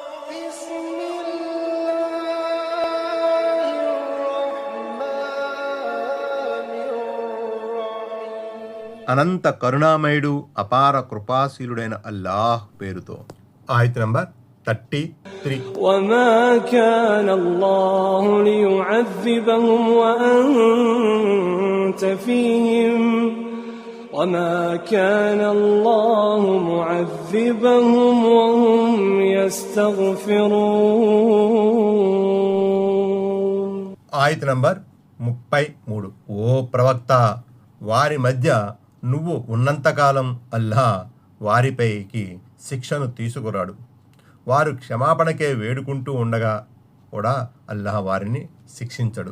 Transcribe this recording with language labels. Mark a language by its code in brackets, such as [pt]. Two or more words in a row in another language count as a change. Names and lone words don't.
[te] అనంత కరుణామయుడు అపార కృపాశీలుడైన అల్లాహ్ పేరుతో. ఆయత్ నంబర్ 33. [ar] وما كان الله ليعذبهم وأنت فيهم وما كان الله معذبهم وهم يستغفرون. [te] ఆయత్ నంబర్ 33. ఓ ప్రవక్త, వారి మధ్య నువ్వు ఉన్నంతకాలం అల్లా వారిపైకి శిక్షను తీసుకురాడు. వారు క్షమాపణకే వేడుకుంటూ ఉండగా కూడా అల్లాహ్ వారిని శిక్షించడు.